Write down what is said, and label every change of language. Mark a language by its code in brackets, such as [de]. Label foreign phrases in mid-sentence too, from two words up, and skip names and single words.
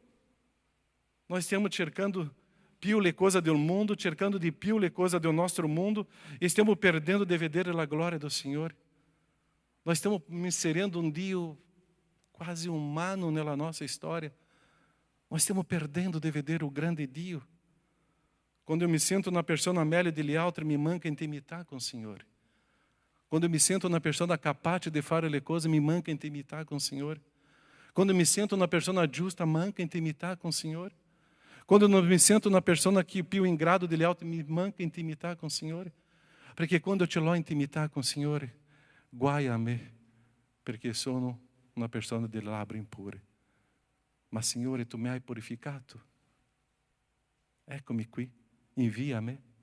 [it] Nós stiamo cercando più le cose del mondo, cercando di più le cose del nostro mondo, e stiamo perdendo di vedere la gloria del Signore. Nós stiamo inserendo un Dio quasi umano nella nostra storia. Nós stiamo perdendo di vedere o grande Dio. [pt] Quando eu me sinto uma pessoa [it] meglio degli altri, mi manca intimità [pt] com o Signore. Quando eu me sinto uma pessoa capaz de [it] fare le cose, mi manca intimità [pt] com o Signore. Quando eu me sinto uma pessoa [it] giusta, manca intimità [pt] com o Signore. Quando eu me sinto uma pessoa que [it] più in grado degli altri, mi manca intimità [pt] com o Signore. [it] Perché quando eu ce l'ho intimità con o Signore, guai a me, perché sono una persona di labbra impure. Ma Signore, tu mi hai purificato. Eccomi qui, invia a me.